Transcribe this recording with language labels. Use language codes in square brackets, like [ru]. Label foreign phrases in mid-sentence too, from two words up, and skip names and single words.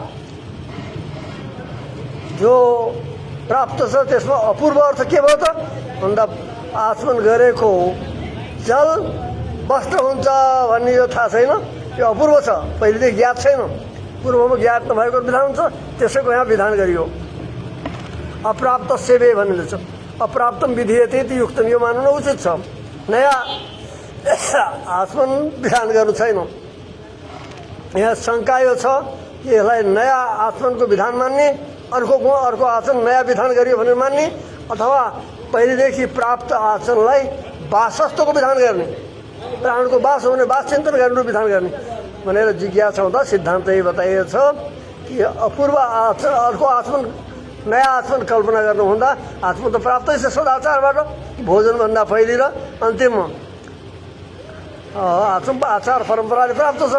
[ne] जो प्राप्त छ त्यसमा अपूर्व अर्थ के भयो त भन्दा आचमन गरेको जल वस्त्र हुन्छ भन्ने यो थाहा छैन, यो अपूर्व छ, पहिलेदेखि ज्ञात छैन, पूर्वमा ज्ञात नभएको विधान हुन्छ, त्यसैको यहाँ विधान गरियो। अप्राप्त सेवे भन्ने छ, [sa] अप्राप्तम विधीयते इति युक्तम, [ne] यो मान्नु उचित छ। नयाँ आचमन विधान गर्नु छैन। यहाँ शङ्का यो छ कि यसलाई नयाँ आचमनको विधान मान्ने, अर्को आचरण नयाँ विधान गरियो भनेर मान्ने, अथवा पहिलेदेखि प्राप्त आचरणलाई वासस्थको विधान गर्ने, प्राणको वास हो भने वास चिन्तन गर्नु विधान गर्ने भनेर जिज्ञासा हुँदा सिद्धान्त यही बताइएको छ कि अपूर्व आचरण अर्को आचमन नयाँ आचमन कल्पना गर्नुभन्दा आचमन त प्राप्तै छ सदाचारबाट, भोजनभन्दा पहिले र अन्तिममा आचार परम्पराले प्राप्त छ।